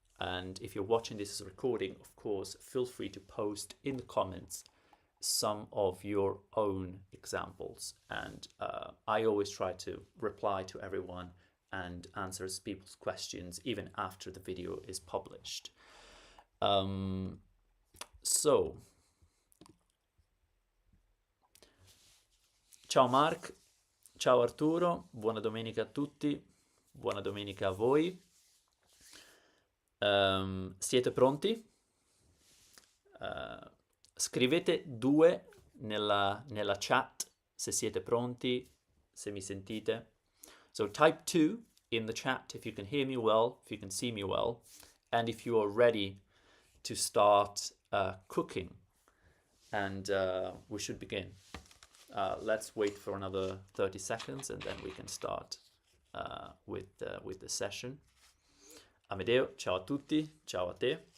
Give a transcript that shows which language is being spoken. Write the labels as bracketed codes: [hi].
[en] And if you're watching this as a recording, of course, feel free to post in the comments some of your own examples. And I always try to reply to everyone and answer people's questions even after the video is published. [it] So, ciao Mark, ciao Arturo, buona domenica a tutti, buona domenica a voi. Siete pronti? Scrivete 2 nella chat se siete pronti, se mi sentite. [en] So type 2 in the chat if you can hear me well, if you can see me well, and if you are ready to start cooking. And we should begin. Let's wait for another 30 seconds and then we can start with the session. [it] Amedeo, ciao a tutti, ciao a te.